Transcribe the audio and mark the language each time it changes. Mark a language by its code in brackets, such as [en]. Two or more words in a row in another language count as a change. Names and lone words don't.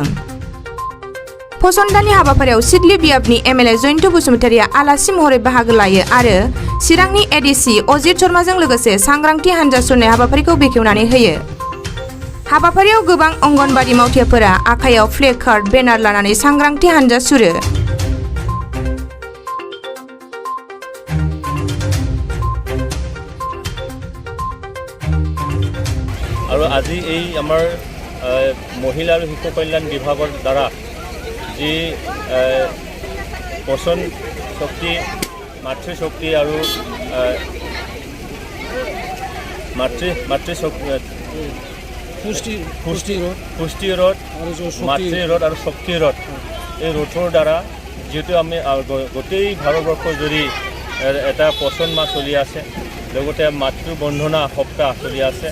[brx] फसंदाननि हाबाफारियाव सिडली बियाबनि एमएलए जयन्त बसुमतारिया आलासि महरै बाहागो लायो आरो चिरांनि एडिसि अजित शर्माजों लोगोसे सांग्रांथि हानजा सुरनाय हाबाफारिखौ बेखेवनानै होयो। हाबाफारियाव गोबां अंगनबादि मावथियाफोरा आखायाव [en] flag card banner [brx] लानानै सांग्रांथि हानजा सुरो। [as] আৰু আজি এই আমাৰ মহিলা আৰু শিশু কল্যাণ বিভাগৰ দ্বাৰা যি পোষণ শক্তি, মাতৃশক্তি আৰু পুষ্টি ৰোধ, মাতৃ ৰোধ আৰু শক্তি ৰোধ, এই ৰোধৰ দ্বাৰা যিহেতু আমি গোটেই ভাৰতবৰ্ষ জুৰি এটা পোষণ মাহ চলি আছে, লগতে মাতৃ বন্ধনা সপ্তাহ চলি আছে।